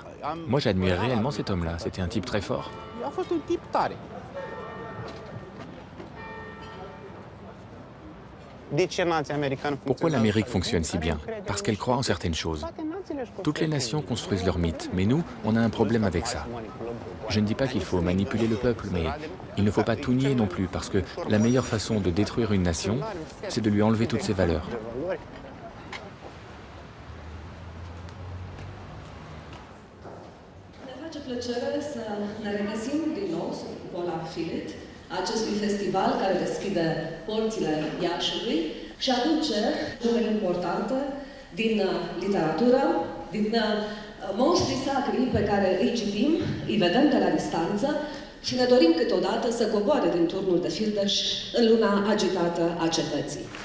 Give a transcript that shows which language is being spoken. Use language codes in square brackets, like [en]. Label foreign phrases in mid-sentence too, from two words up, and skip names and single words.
[fr] Moi, j'admire réellement cet homme-là. C'était un type très fort. Pourquoi l'Amérique fonctionne si bien? Parce qu'elle croit en certaines choses. Toutes les nations construisent leurs mythes, mais nous, on a un problème avec ça. Je ne dis pas qu'il faut manipuler le peuple, mais il ne faut pas tout nier non plus, parce que la meilleure façon de détruire une nation, c'est de lui enlever toutes ses valeurs. [ro] acestui festival care deschide porțile Iașului și aduce nume importante din literatură, din monștrii sacri pe care îi citim, îi vedem de la distanță și ne dorim câteodată să coboare din turnul de fildeș în luna agitată a cetății.